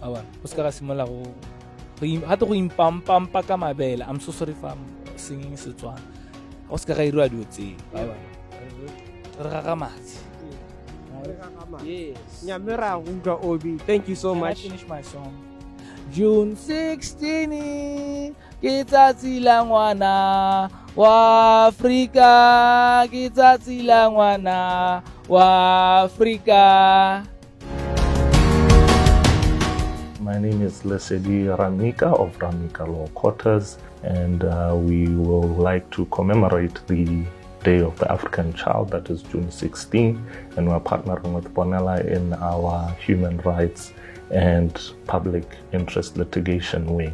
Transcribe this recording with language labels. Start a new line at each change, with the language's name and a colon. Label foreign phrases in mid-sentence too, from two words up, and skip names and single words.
English: I'm so sorry if I'm singing Setswana. Yes. Thank you so Can I much. finish my song? June 16,
Tswana: ke tsatsi la ngwana wa Afrika, ke tsatsi la ngwana wa Afrika.
English: My name is Lesedi Ramika of Ramika Law Quarters, and we will like to commemorate the Day of the African Child, that is June 16, and we're partnering with BONELA in our human rights and public interest litigation wing.